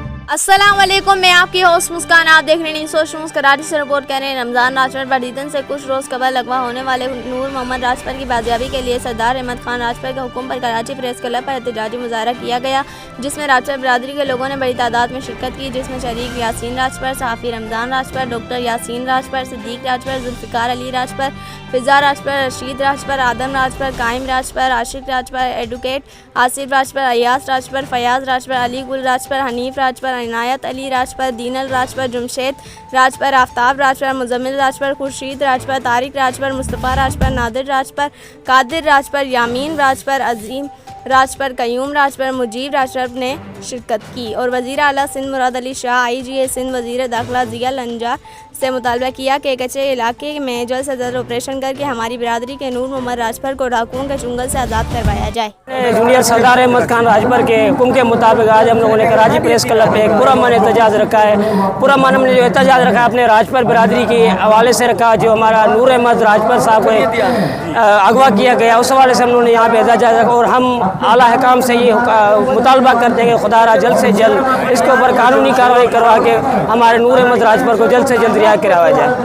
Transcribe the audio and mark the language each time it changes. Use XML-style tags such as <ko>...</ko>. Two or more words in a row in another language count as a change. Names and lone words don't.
<ar>السلام علیکم,</ar> <ur>میں آپ کی ہوسٹ مسکان۔ آپ دیکھ رہے ہیں سوشل مسکراہٹ سے رپورٹ کر رہے ہیں. رمضان راجپر پر عیدن سے کچھ روز قبل اغوا ہونے والے نور محمد راجپر کی بازیابی کے لیے سردار احمد خان راجپر کے حکم پر کراچی پریس کلب پر احتجاجی مظاہرہ کیا گیا، جس میں راجپر برادری کے لوگوں نے بڑی تعداد میں شرکت کی، جس میں شریک یاسین راجپر، صحافی رمضان راجپر، ڈاکٹر یاسین راجپر، صدیق راجپر، ذوالفقار علی راجپر، فضا راجپر، رشید راجپر، آدم راجپر، قائم राजपर, आशिक राजपर, एडवोकेट आसिफ राजपर, अयास राजपर, फयाज राजपर, अली गुल राजपर, हनीफ राजपर, इनायत अली राजपर, दीनल राजपर, जुमशेद راجپر، آفتاب راجپر، مزمل راجپر، خورشید راجپر، طارق راجپر، مصطفیٰ راجپر، نادر راجپر، قادر راجپر، یامین راجپر، عظیم راجپر، قیوم راجپر، مجیب راجپر نے شرکت کی اور وزیر اعلیٰ سندھ مراد علی شاہ، IGA سندھ، وزیر داخلہ ضیا لنجا سے مطالبہ کیا کہ کچے علاقے میں جلد سے جلد آپریشن کر کے ہماری برادری کے نور محمد راجپر کو ڈاکوؤں کے چنگل سے آزاد کروایا جائے. جونیئر سردار احمد خان راجپر کے حکم کے مطابق آج ہم لوگوں نے کراچی پریس کلب پہ ایک پرامن احتجاج رکھا ہے. پرامن ہم نے جو احتجاج رکھا ہے اپنے راجپر برادری کے حوالے سے رکھا، جو ہمارا نور احمد راجپر صاحب کو اغوا کیا گیا، اس حوالے سے ہم لوگوں نے یہاں پہ احتجاج رکھا اور ہم اعلیٰ حکام سے یہ مطالبہ کرتے ہیں کہ خدارا جلد سے جلد اس کے اوپر قانونی کارروائی کروا کے ہمارے نور احمد راجپر کو جلد سے جلد رہا کروایا جائے.</ur>